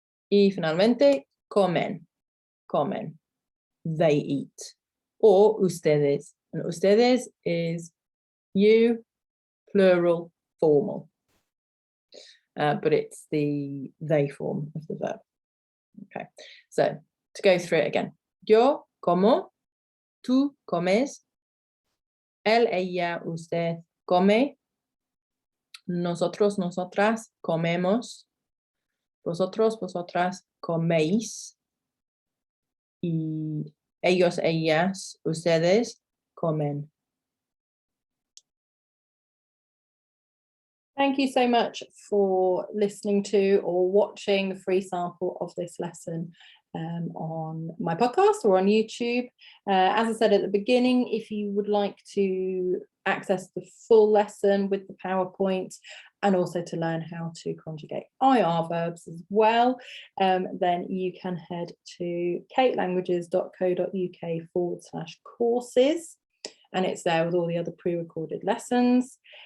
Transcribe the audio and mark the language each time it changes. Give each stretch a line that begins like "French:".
Spanish: Y finalmente, comen. Comen.
English: They eat. Or ustedes. And ustedes is you, plural, formal. But it's the they form of the verb. Okay, so to go through it again.
Spanish: Yo como, tú comes, él, ella, usted come, nosotros, nosotras comemos, vosotros, vosotras coméis, y ellos, ellas, ustedes comen.
English: Thank you so much for listening to or watching the free sample of this lesson on my podcast or on YouTube. As I said at the beginning, if you would like to access the full lesson with the PowerPoint and also to learn how to conjugate IR verbs as well, then you can head to katelanguages.co.uk/courses, and it's there with all the other pre-recorded lessons.